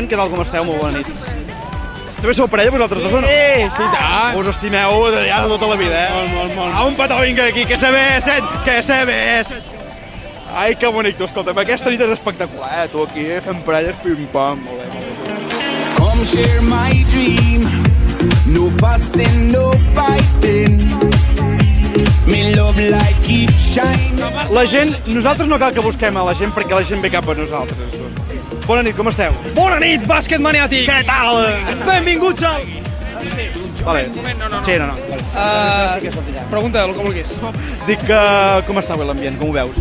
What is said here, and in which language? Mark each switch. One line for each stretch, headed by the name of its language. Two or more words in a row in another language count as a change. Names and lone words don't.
Catalan: Què tal, com esteu? Molt bona nit. També sou parella, vosaltres dos o no? Sí, tant. Us estimeu de tota la vida, Molt. Un petó, vinga aquí,
Spanish: que se besen.
Catalan: Ai, que bonic, tu, escolta'm, aquesta nit és espectacular, tu aquí fent parelles pim-pam, molt bé.
English: Come share my dream, no fussing, no fighting, me love like it shine.
Catalan: La gent, nosaltres no cal que busquem a la gent perquè la gent ve cap a nosaltres. Bona nit, com esteu? Bona nit, bàsquet maniàtic! Què tal? Benvinguts al... Vale. No. Sí, no. Pregunta, el que vulguis. Dic que com està avui l'ambient, com ho veus?